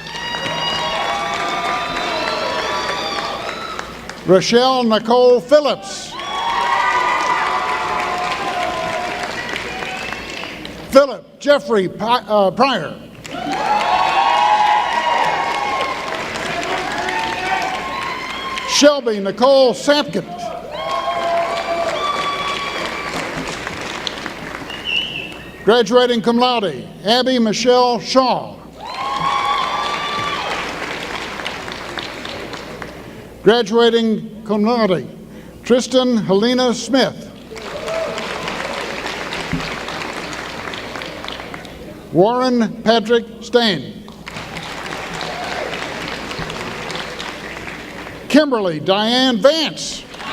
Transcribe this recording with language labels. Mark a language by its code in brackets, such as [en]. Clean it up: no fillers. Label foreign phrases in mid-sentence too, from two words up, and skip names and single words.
[en] Rochelle Nicole Phillips. Philip Jeffrey Pryor. Shelby Nicole Sapkett. Graduating [la] cum laude, [en] Abby Michelle Shaw. [la] Graduating cum laude, [en] Tristan Helena Smith. Warren Patrick Stain. Kimberly Diane Vance.